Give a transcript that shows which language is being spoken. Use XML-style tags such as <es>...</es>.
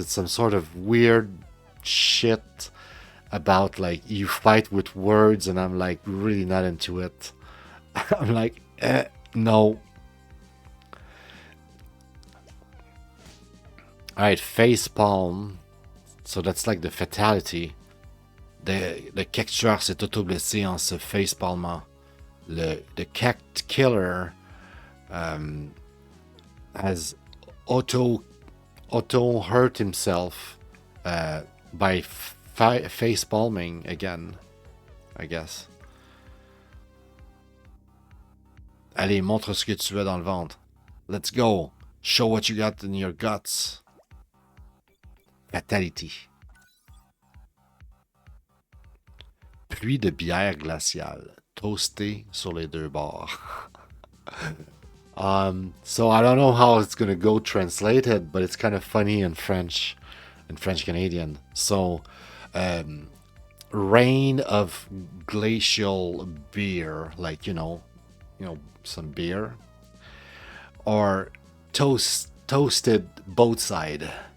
<en>It's some sort of weird shit about like you fight with words, and I'm like really not into it. I'm like, no. Alright, face palm. So that's like the fatality.</en> <fr>Le cactueur s'est auto-blessé en se face palmant.</fr> <en>The cat killer has auto hurt himself by face palming again, I guess.</en> <fr>Allez, montre ce que tu as dans le ventre.</fr> <en>Let's go. Show what you got in your guts. Fatality.</en> <fr>Pluie de bière glaciale, toastée sur les deux bords.</fr> <en>So I don't know how it's gonna go translated, but it's kind of funny in French Canadian. So, rain of glacial beer, like some beer, or toasted boat side.</en>